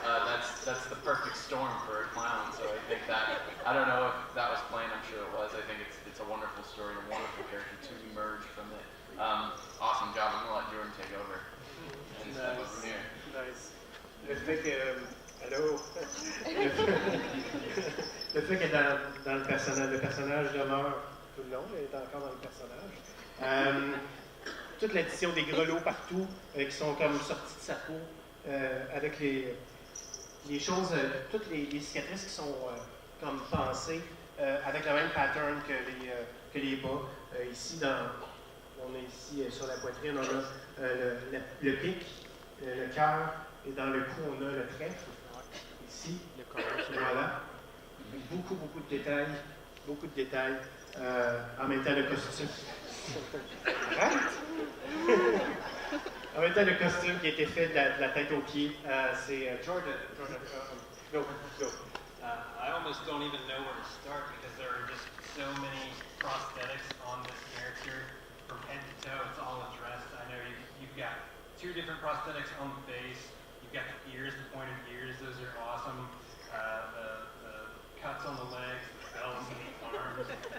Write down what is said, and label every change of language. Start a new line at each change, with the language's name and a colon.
English: That's the perfect storm for a clown. So I think that, I don't know if that was planned, I'm sure it was. I think it's a wonderful story and a wonderful character to emerge from it. Awesome job. I'm gonna let Jordan take over and step over here.
French: Nice. Le fait que, allô? Le fait que dans le personnage demeure tout le long, il est encore dans le personnage. Toute l'addition des grelots partout qui sont comme sortis de sa peau, avec les choses, toutes les cicatrices qui sont comme pensées, avec le même pattern que les bas. Ici, on est ici sur la poitrine, on a le pic, le cœur, et dans le cou, on a le trèfle. Ici, voilà. Beaucoup de détails, en même temps le costume. Arrête! En même temps, le costume qui a été fait de la tête aux pieds, c'est Jordan.
English: Go. I almost don't even know where to start because there are just so many prosthetics on this character from head to toe. It's all addressed. I know you've got 2 different prosthetics on the face. You've got the ears, the pointed ears. Those are awesome. The cuts on the legs, the bells and the arms.